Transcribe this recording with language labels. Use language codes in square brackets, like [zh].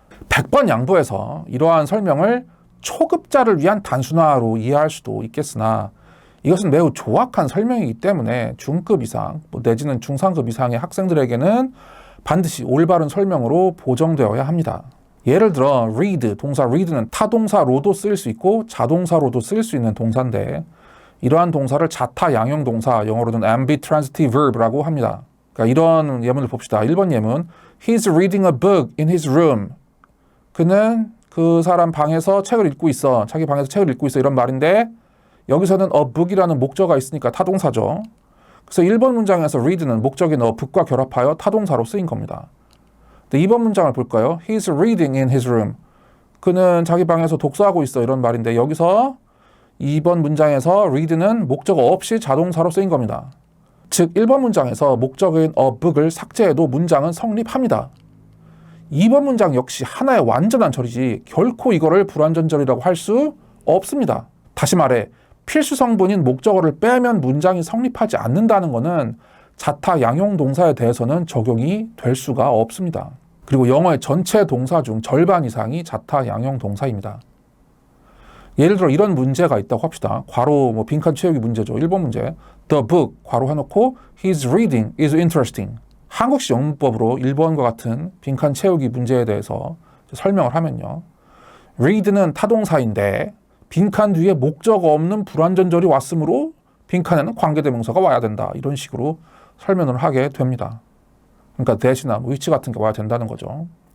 [ko] 100번 양보해서 이러한 설명을 초급자를 위한 단순화로 이해할 수도 있겠으나 이것은 매우 조악한 설명이기 때문에 중급 이상 내지는 중상급 이상의 학생들에게는 반드시 올바른 설명으로 보정되어야 합니다. 예를 들어 read, 동사 read는 타동사로도 쓰일 수 있고 자동사로도 쓰일 수 있는 동사인데 이러한 동사를 자타 양형 동사, 영어로는 ambitransitive verb라고 합니다. 그러니까 이런 예문을 봅시다. 1번 예문 [en] He's reading a book in his room. [ko] 그는 그 사람 방에서 책을 읽고 있어. 자기 방에서 책을 읽고 있어. 이런 말인데 여기서는 a book이라는 목적어가 있으니까 타동사죠. 그래서 1번 문장에서 read는 목적인 a book과 결합하여 타동사로 쓰인 겁니다. 2번 문장을 볼까요? [en] He's reading in his room. [ko] 그는 자기 방에서 독서하고 있어. 이런 말인데 여기서 2번 문장에서 read는 목적어 없이 자동사로 쓰인 겁니다. 즉 1번 문장에서 목적어인 a book을 삭제해도 문장은 성립합니다. 2번 문장 역시 하나의 완전한 절이지 결코 이거를 불완전절이라고 할 수 없습니다. 다시 말해 필수 성분인 목적어를 빼면 문장이 성립하지 않는다는 것은 자타 양형 동사에 대해서는 적용이 될 수가 없습니다. 그리고 영어의 전체 동사 중 절반 이상이 자타 양형 동사입니다. 예를 들어 이런 문제가 있다고 합시다. 괄호 빈칸 채우기 문제죠. 1번 문제. [en] The book [ko] 괄호 해놓고 [en] His reading is interesting. [ko] 한국식 영문법으로 1번과 같은 빈칸 채우기 문제에 대해서 설명을 하면요. read는 타동사인데 빈칸 뒤에 목적어 없는 불완전절이 왔으므로 빈칸에는 관계대명사가 와야 된다. 이런 식으로 설명을 하게 됩니다. 그러니까 that이나 which 같은 게 와야 된다는 거죠.